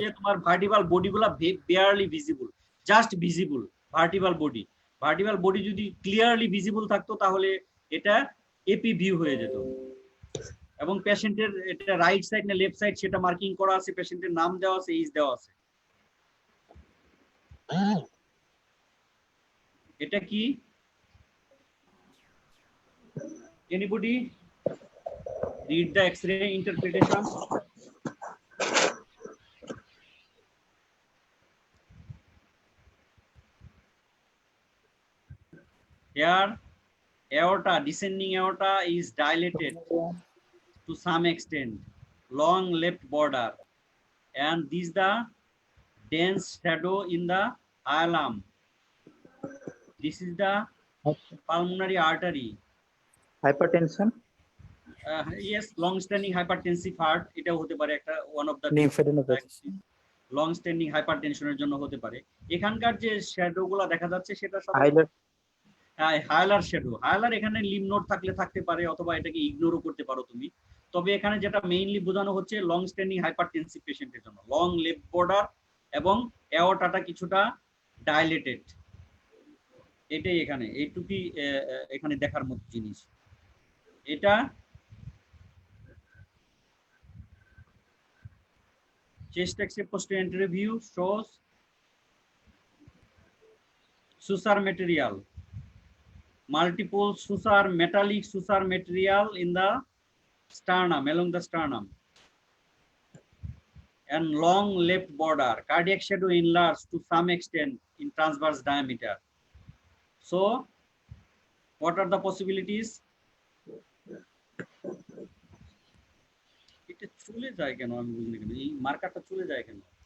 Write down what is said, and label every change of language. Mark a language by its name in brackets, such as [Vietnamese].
[Bangla] যে তোমার vertical বডিগুলো barely visible, just visible vertical body. Vertical body যদি ক্লিয়ারলি ভিজিবল থাকতো তাহলে এটা এপি ভিউ হয়ে যেত। এবং পেশেন্টের এটা রাইট সাইড না লেফট সাইড সেটা মার্কিং করা আছে, পেশেন্টের নাম দেওয়া আছে, এজ দেওয়া আছে। এটা কি [English] Anybody read the X-ray interpretation? Here, aorta, descending aorta is dilated to some extent, long left border, and this the dense shadow in the hilum. This is the pulmonary artery. Hypertension. Yes, long-standing hypertensive heart. [Bangla] এটা হতে পারে একটা [English] one of the Lymphadenopathy. [Bangla] Long standing হাইপারটেনশনের জন্য হতে পারে। এখানকার যে shadow গুলা দেখা যাচ্ছে সেটা [English] Highlight. [Bangla] হাইলার শ্যাডো। হাইলার এখানে লিম নোড থাকলে থাকতে পারে, অথবা এটাকে ইগনোরও করতে পারো তুমি। তবে এখানে যেটা মেইনলি বোঝানো হচ্ছে লং স্ট্যান্ডিং হাইপারটেনসিভ পেশেন্টের জন্য লং লেফট বর্ডার এবং অ্যাওর্টাটা কিছুটা ডাইলেটেড। এটাই এখানে এইটুকুই এখানে দেখার মতো জিনিস। [English] এটা chest X-ray posterior view shows suture material, multiple suture, metallic suture material in the sternum, along the sternum, and long left border. Cardiac shadow enlarged to some extent in transverse diameter. So, what are the possibilities? [Bangla] এটা চলে যায় কেন আমি বুঝিনি, কেন এই মার্কারটা চলে যায় কেন?